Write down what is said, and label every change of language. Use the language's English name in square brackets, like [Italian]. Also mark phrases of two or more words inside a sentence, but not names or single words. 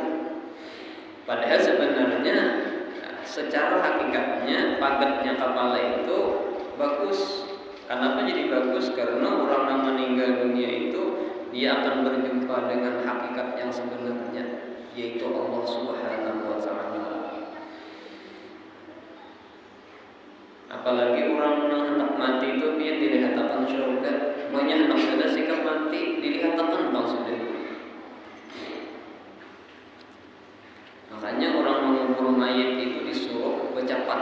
[Indonesian] Padahal sebenarnya secara hakikatnya pagetnya kepala itu bagus. Kenapa jadi bagus? Karena orang yang meninggal dunia itu dia akan berjumpa dengan hakikat yang sebenarnya, yaitu Allah Subhanahu wa Ta'ala. Apalagi orang yang hendak mati itu dia dilihat akan surga, banyak hendak sudah sikap mati dilihat akan bang sudah. Makanya orang mengubur mayat itu disuruh bercapat.